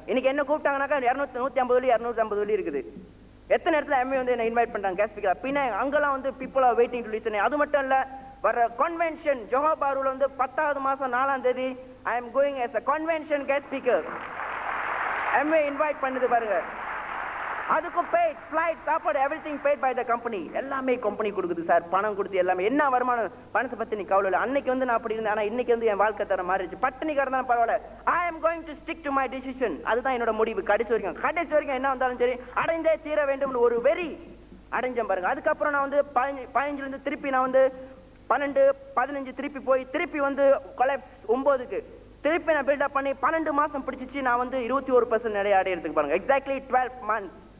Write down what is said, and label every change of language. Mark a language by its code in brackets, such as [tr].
[ta] இன்னைக்கு என்ன கூப்பிட்டாங்கனாக்கா 150 வெள்ளி 250 வெள்ளி இருக்குது. எத்தனை இடத்துல எம்ஏ வந்து என்ன இன்வைட் பண்றாங்க கேஸ் ஸ்பீக்கர். பின்ன அங்கெல்லாம் வந்து [en] People are waiting to listen. [ta] அது மட்டும் இல்ல, வர கன்வென்ஷன் ஜோஹாபாருல வந்து 10வது மாசம் 4ஆம் தேதி [en] I am going as a convention guest speaker. [ta] MA invite பண்ணுது பாருங்க. அதுக்கும் paid flight, சாப்பாடு, [en] everything paid by the company. [ta] எல்லாமே கம்பெனி கொடுக்குது சார், பணம் கொடுத்து எல்லாமே. என்ன வருமானம்? பணத்தை பத்தி நீ கவலை இல்லை. அன்னைக்கு வந்து நான் அப்படி இருந்தேன், ஆனா இன்னைக்கு வந்து என் வாழ்க்கை தர மாறிடுச்சு. பட்டினி கிடந்தாலும் பரவாயில்ல, [en] I am going to stick to my decision. [ta] அதுதான் என்னோட முடிவு. கடைசி வரைக்கும் என்ன வந்தாலும் சரி அடைந்தே தீர வேண்டும் ஒரு வெறி அடைஞ்சேன் பாருங்க. அதுக்கப்புறம் நான் வந்து 15 இருந்து திருப்பி நான் வந்து 12, 15 திருப்பி போய் திருப்பி வந்து கொலாப்ஸ் 9க்கு திருப்பி நான் பில்டப் பண்ணி 12 மாசம் பிடிச்சிச்சு. நான் வந்து 21% நிறைய அடையிறதுக்கு பாருங்க. Exactly 12 months.